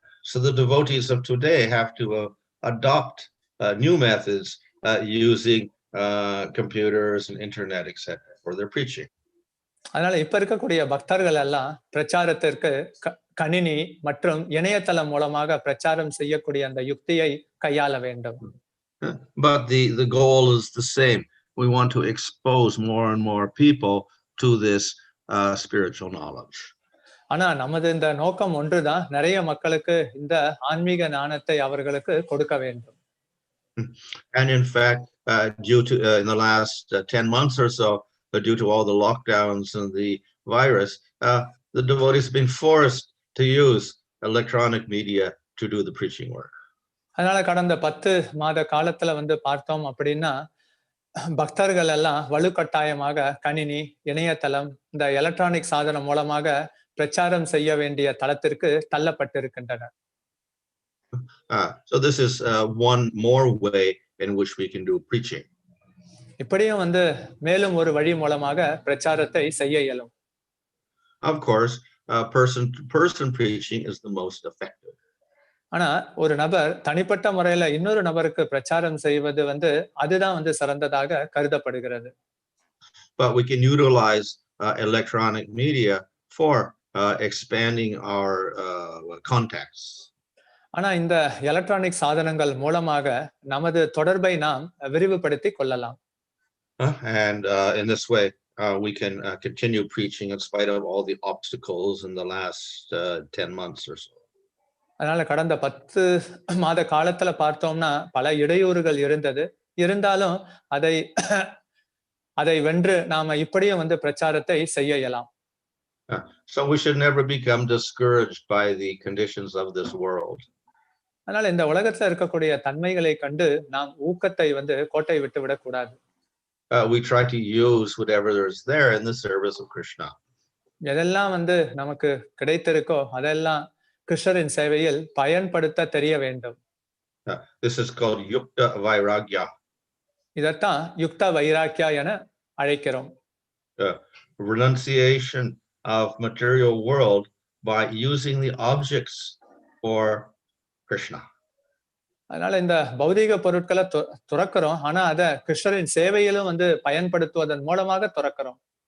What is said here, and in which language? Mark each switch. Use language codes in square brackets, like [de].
[en] So the devotees of today have to adopt new methods using computers and internet, etc., for their preaching. [ta] அதனால இப்ப இருக்கக்கூடிய பக்தர்கள் எல்லாம் பிரச்சாரத்திற்கு கணினி மற்றும் இணையதளம் மூலமாக பிரச்சாரம் செய்யக்கூடிய அந்த யுக்தியை கையாள வேண்டும். [en] But the goal is the same. We want to expose more and more people to this spiritual knowledge. [ta] ஆனா நமது இந்த நோக்கம் ஒன்றுதான், நிறைய மக்களுக்கு இந்த ஆன்மீக ஞானத்தை அவர்களுக்கு கொடுக்க வேண்டும். [en] And in fact, due to in the last 10 months or so, due to all the lockdowns and the virus, the devotees have been forced to use electronic media to do the preaching work. [ta] அதனால கடந்த 10 மாத காலத்துல வந்து பார்த்தோம் அப்படின்னா பக்தர்கள் எல்லாம் வலுக்கட்டாயமாக கணினி, இணையதளம், இந்த எலக்ட்ரானிக் சாதனம் மூலமாக பிரச்சாரம் செய்ய வேண்டிய தளத்திற்கு தள்ளப்பட்டிருக்கின்றனர். [en] So this is one more way in which we can do preaching. [ta] இப்படியும் வந்து மேலும் ஒரு வழி மூலமாக பிரச்சாரத்தை செய்ய இயலும். [en] Of course, person to person preaching is the most effective. [ta] ஆனா ஒரு நபர் தனிப்பட்ட முறையில இன்னொரு நபருக்கு பிரச்சாரம் செய்வது வந்து அதுதான் வந்து சிறந்ததாக கருதப்படுகிறது. [en] But we can utilize electronic media for expanding our contacts. [ta] ஆனா இந்த எலக்ட்ரானிக் சாதனங்கள் மூலமாக நமது தொடர்பை நாம் விரிவுபடுத்தி கொள்ளலாம். [en] And in this way, we can continue preaching in spite of all the obstacles in the last 10 months or so. [ta] அதனால கடந்த 10 மாத காலத்துல பார்த்தோம்னா பல இடையூறுகள் இருந்தது. இருந்தாலும் அதை வென்று நாம இப்படியும் வந்து பிரச்சாரத்தை செய்ய இயலாம். [en] So we should never become discouraged by the conditions of this world. [ta] அதனால இந்த உலகத்துல இருக்கக்கூடிய தன்மைகளை கண்டு நாம் ஊக்கத்தை வந்து கோட்டை விட்டு விடக்கூடாது. [en] We try to use whatever is there in the service of Krishna. [ta] எதெல்லாம் வந்து நமக்கு கிடைத்திருக்கோ அதெல்லாம் கிருஷ்ணரின் சேவையில் பயன்படுத்த தெரிய வேண்டும். [en] This is called yukta vairagya. [ta] இதத்தான் யுக்த வைராக்கியா என அழைக்கிறோம். [en] Renunciation of material world by using the objects for Krishna. [ta] அதனால இந்த பௌதிக பொருட்களை துறக்கிறோம், ஆனா அத கிருஷ்ணரின் சேவையிலும் வந்து பயன்படுத்துவதன் மூலமாக துறக்கிறோம்.